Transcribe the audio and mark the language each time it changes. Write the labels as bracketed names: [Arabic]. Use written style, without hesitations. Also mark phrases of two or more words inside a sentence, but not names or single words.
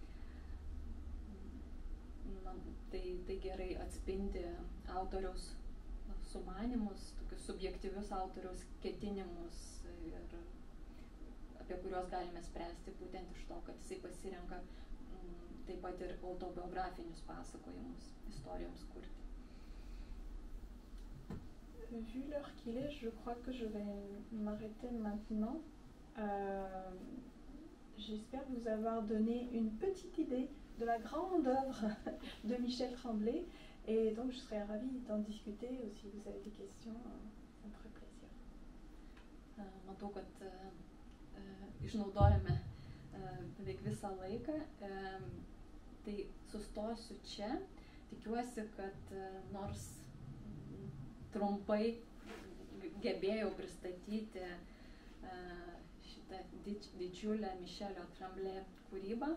[Lithuanian] Tai gerai atspindi autoriaus sumanimus, tokius subjektyvius autoriaus ketinimus ir apie kuriuos galime spręsti būtent iš to, kad jisai pasirenka taip pat ir autobiografinius pasakojimus istorijoms kurti. [French] Vu l'heure qu'il est, je crois que je vais m'arrêter maintenant. J'espère vous avoir donné une petite idée de la grande œuvre de Michel Tremblay. Et donc je serais ravie d'en discuter, ou si vous avez des questions, ça me ferait plaisir. [Lithuanian] Matau, kad išnaudojame beveik visą laiką, tai sustosiu čia. Tikiuosi, kad nors trumpai gebėjau pristatyti šitą didžiulę Michelio Tremblay kūrybą.